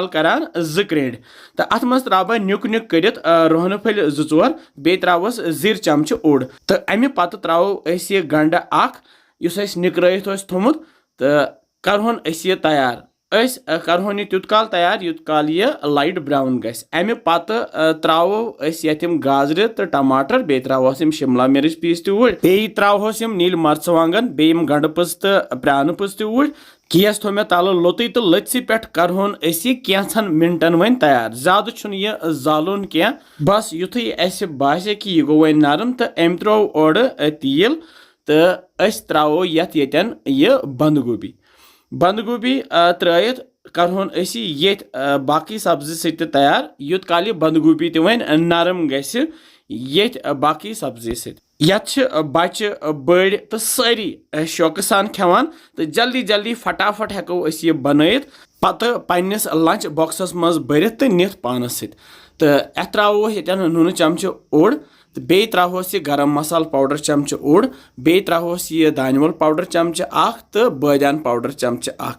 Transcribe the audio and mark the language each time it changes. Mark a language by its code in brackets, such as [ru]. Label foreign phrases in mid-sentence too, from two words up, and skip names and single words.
[ks] करान 2 क्रेड तो अत मज त्राव बह नुक नुक करित रोहन फल 2-4 बे त्रावस जीर चमच ओड तो अमे पत त्रावो यह गंड अख युस निकरत थोमुत तो करहोन यह तैयार करहोन तुत काल तैयार युत काल यह [en] light brown [ks] गस अमे पत त्रावो यम गाजर तो टमाटर बे त्रावोस शिमला मिर्च पीस तूड़ बे त्रावोस नील मर्चवांगन बे गंड पच तो प्रान पच तूड़ गैस थो मे तल लोत तो लत्सी पे करहोन कैंचन मिनटन वन तैयार ज्यादा यह जालुन क्या बस युथु बासे कि यह गो वन नरम तो अम त्रो ओर तील तो त्रावो यन यह बंद गोभी त्रयित करहोन ये बाकी सब्जी सत तैयार युत काल यह बंद गोभी वन नरम गस ये बाकी सब्जी सत बच्चे बड़ तो सारी शौक सान खेवान तो जल्दी जल्दी फटाफट हेको यह बनइट पत पन्निस लंच बॉक्सस मज भरित तो नित पानस सत तो अत त्रावो यन नून चमच ओड़ तो बे त्रावोस यह गरम मसाल पाउडर चमच ओड़ बे त्रावोस यह दानवल पाउडर चमच अख तो बदान पाउडर चमच अख